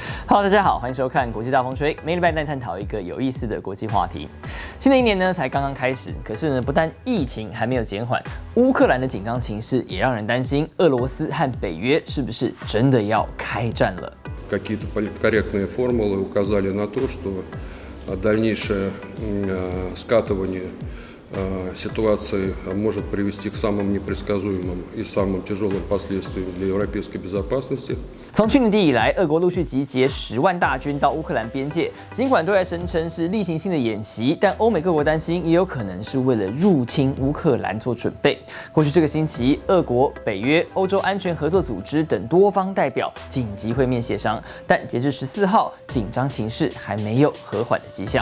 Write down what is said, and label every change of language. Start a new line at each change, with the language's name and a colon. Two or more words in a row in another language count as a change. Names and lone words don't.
Chinese: Hello， 大家好，欢迎收看国际大风吹，每礼拜带探讨一个有意思的国际话题。新的一年呢才刚刚开始，可是呢不但疫情还没有减缓，乌克兰的紧张情势也让人担心，俄罗斯和北约是不是真的要开战了？
Russian: Какие-то политкорректные формулы указали на то, что дальнейшее скатывание ситуации может привести к самым непредсказуемым и самым тяжелым последствиям для европейской безопасности.
Chinese: 从去年底以来，俄国陆续集结10万大军到乌克兰边界，尽管对外声称是例行性的演习，但欧美各国担心也有可能是为了入侵乌克兰做准备。过去这个星期，俄国、北约、欧洲安全合作组织等多方代表紧急会面协商，但截至14号，紧张情势还没有和缓的迹象。